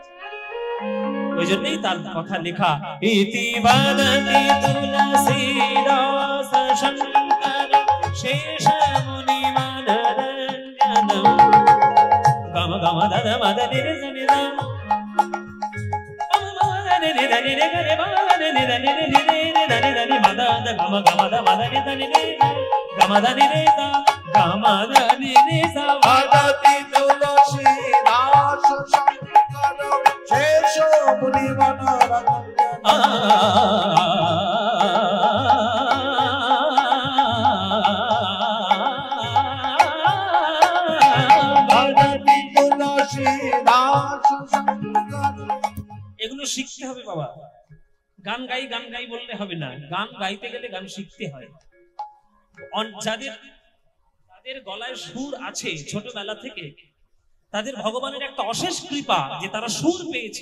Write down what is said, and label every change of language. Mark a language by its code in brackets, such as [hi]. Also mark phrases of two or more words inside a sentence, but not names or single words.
[bn] ওই জন্যই তার কথা লেখা। [sa] ইতি বদতি তুলসীদাস শঙ্কর শেষ মুনি মনোরঞ্জনম গম গম দদ মদ নি রে [bn] নি রে নি রে নি রে রে ಮ ನಿ ನಿ ನಿ ನಿ ನಿ ನಿ ನಿ ಮದ ದ ಗಮ ಗಮ ದ ಮದ ನಿ ದ ನಿ ನಿ ಗಮ ದ ನಿ ನಿ ದ ಗಮ ದ ನಿ ನಿ ಸ [sa] ವದತಿ ತುಲಸೀದಾಸ ಶಂಕರ ಶೇಷ ಮುನಿ ಮನೋರಂಜನ ವದತಿ ತುಲಸೀದಾಸ ಶಂಕರ। [bn] এগুলো শিখতে হবে বাবা, গান গাই বললে হবে না, গান গাইতে গেলে গান শিখতে হয়। যাদের গলায় সুর আছে ছোটবেলা থেকে, তাদের ভগবানের একটা অশেষ কৃপা যে তারা সুর পেয়েছে।